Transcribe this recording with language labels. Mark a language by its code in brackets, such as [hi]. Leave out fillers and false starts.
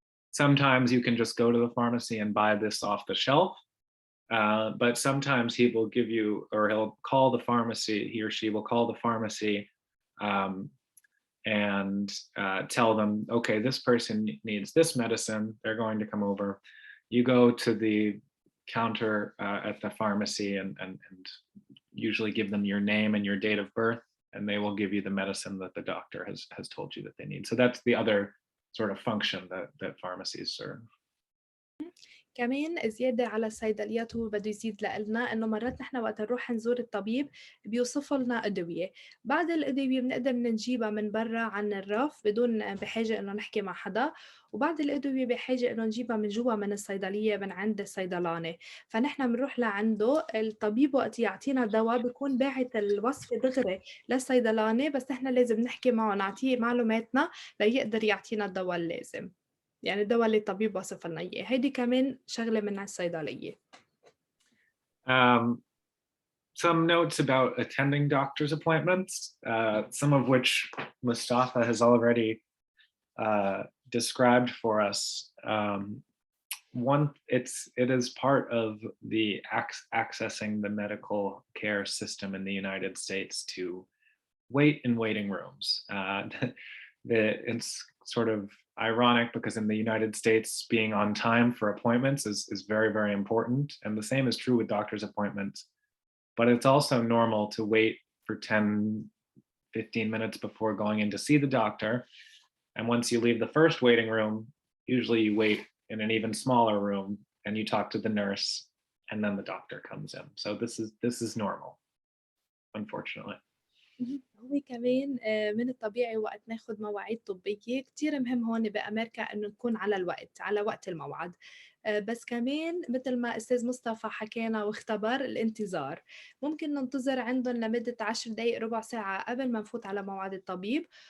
[en] Sometimes you can just go to the pharmacy and buy this off the shelf, but sometimes he will give you, or he'll call the pharmacy, he or she will call the pharmacy and tell them, okay, this person needs this medicine, they're going to come over. You go to the counter at the pharmacy and usually give them your name and your date of birth, and they will give you the medicine that the doctor has told you that they need. So that's the other sort of function that pharmacies serve. [ar] كمان زيادة على الصيدليات هو بده يزيد لنا إنه مرات نحن وقت نروح نزور الطبيب بيوصف لنا أدوية، بعض الأدوية بنقدر نجيبها من برا عن الرف بدون بحاجة إنه نحكي مع حدا، وبعض الأدوية بحاجة إنه نجيبها من جوا من الصيدلية من عند الصيدلاني. فنحن بنروح لعنده الطبيب وقت يعطينا دواء بيكون باعت الوصفة دغري للصيدلاني، بس نحن لازم نحكي معه نعطيه معلوماتنا ليقدر يعطينا الدواء اللازم، يعني الدواء اللي الطبيب وصف لنا إياه. هيدي كمان شغلة من الصيدلية. [en] Some notes about attending doctor's appointments, some of which Mustafa has already described for us. One, it is part of the accessing the medical care system in the United States to wait in waiting rooms. It's sort of ironic because in the United States, being on time for appointments is very, very important. And the same is true with doctor's appointments. But it's also normal to wait for 10, 15 minutes before going in to see the doctor. And once you leave the first waiting room, usually you wait in an even smaller room and you talk to the nurse and then the doctor comes in. So this is normal, unfortunately. [ar] هو كمان من الطبيعي وقت ناخد مواعيد طبية كتير مهم هون بأمريكا إنه نكون على الوقت، على وقت الموعد. بس كمان مثل ما أستاذ مصطفى حكينا واختبر الانتظار، ممكن ننتظر عندهم لمدة 10 دقايق ربع ساعة قبل ما نفوت على موعد الطبيب.